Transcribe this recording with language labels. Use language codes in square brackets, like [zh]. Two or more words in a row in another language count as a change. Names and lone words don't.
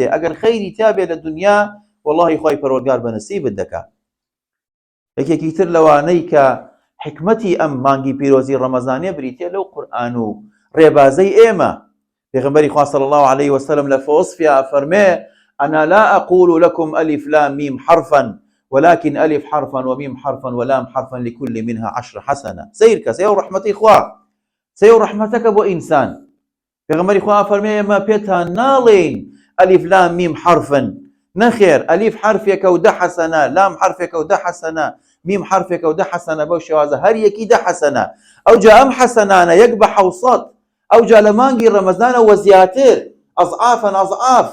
[ckb] ئەگەر خەیری تابێ لە دنیا، وەڵڵاهی خوای پەروەردگار بەنسیبت دەکا. یەکێکی تر لەوانەی کە حکمەتی ئەم مانگی پیرۆزی ڕەمەزانیە بریتێ لەو قورئان و ڕێبازەی ئێمە. پێغەمبەری خوا [ar] صلی الله عليه وسلم [ckb] لە فەوەسفیا فەرمێ: [ar] أنا لا أقول لكم ألف لام ميم حرفا ولكن ألف حرفا وميم حرفا ولام حرفا لكل منها 10 حسنة. سيرك سيو رحمتي خوا سيو رحمتك بو إنسان. [ckb] پێغەمبەری خوا فەرمێ ئێمە پێتان ناڵێین ئەلیف لام میم حرفن، نەخێر ئەلیف حرفێکە و 10 حەسەنە، لام حرفێکە و 10 حەسەنە، میم حرفێکە و 10 حەسەنە، بەو شێوازە هەر یەکی 10 حەسەنە. ئەوجا ئەم حەسەنانە یەک بە 700، ئەوجا لە مانگی ڕەمەزانە وە زیاتر [ar] ئەضعافەن ئەضعاف.